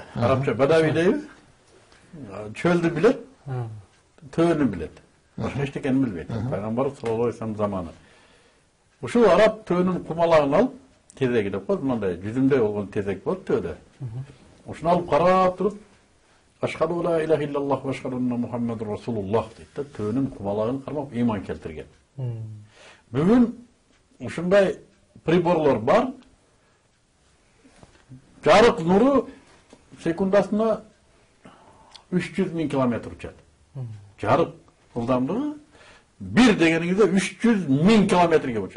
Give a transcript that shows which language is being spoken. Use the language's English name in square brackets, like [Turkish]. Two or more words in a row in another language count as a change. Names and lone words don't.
[Kyrgyz] Арабча бадави дейбиз. Чөлдү билет, төөнү билет. Башка эчтекени билбейт. Пайгамбар [Arabic] صلى الله عليه وسلم [Kyrgyz] заманы. Ушул араб төөнүн кумалагын алып, тезеги деп коет, мындай жүзүмдөй болгон тезек болот төөдө. Ушуну алып карап туруп, [Arabic] أشهد أن لا إله إلا الله وأشهد أن محمدا رسول الله дейт да, төөнүн кумалагын кармап ыйман келтирген. [Kyrgyz] Бүгүн ушундай приборлор бар. Жарык нуру секундасына 300 000 километр учат. Жарык ылдамдыгы бир дегениңизде 300 000 километрге учат.